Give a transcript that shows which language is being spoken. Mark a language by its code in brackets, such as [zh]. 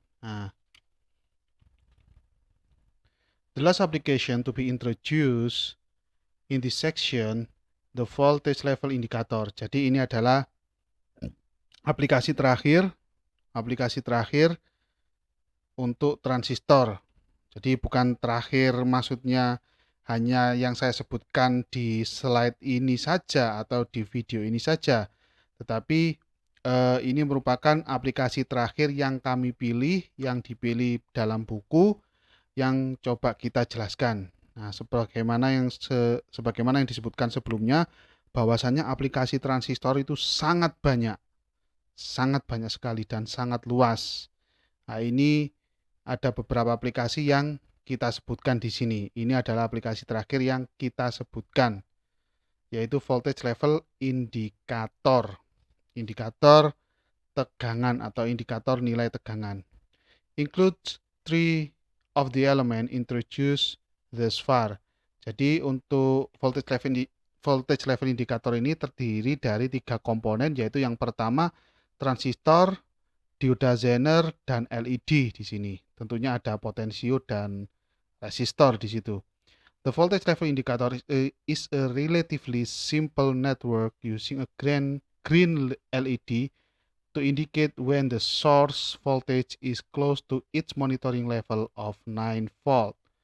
[en] Nah, the last application to be introduced in this section, the voltage level indicator. [id] Jadi ini adalah aplikasi terakhir untuk transistor. Jadi bukan terakhir maksudnya hanya yang saya sebutkan di slide ini saja atau di video ini saja, tetapi ini merupakan aplikasi terakhir yang kami pilih, yang dipilih dalam buku yang coba kita jelaskan. Nah, sebagaimana yang disebutkan sebelumnya, bahwasannya aplikasi transistor itu sangat banyak sekali dan sangat luas. Nah, ini ada beberapa aplikasi yang kita sebutkan di sini. Ini adalah aplikasi terakhir yang kita sebutkan, yaitu voltage level indicator. Indikator tegangan atau indikator nilai tegangan. [en] Includes three of the element introduced thus far. [id] Jadi untuk voltage level indikator ini terdiri dari 3 komponen, yaitu yang pertama transistor, dioda Zener, dan LED di sini. Tentunya ada potensio dan resistor di situ. [en] The voltage level indicator is a relatively simple network using a green LED to indicate when the source voltage is close to its monitoring level of 9 volt.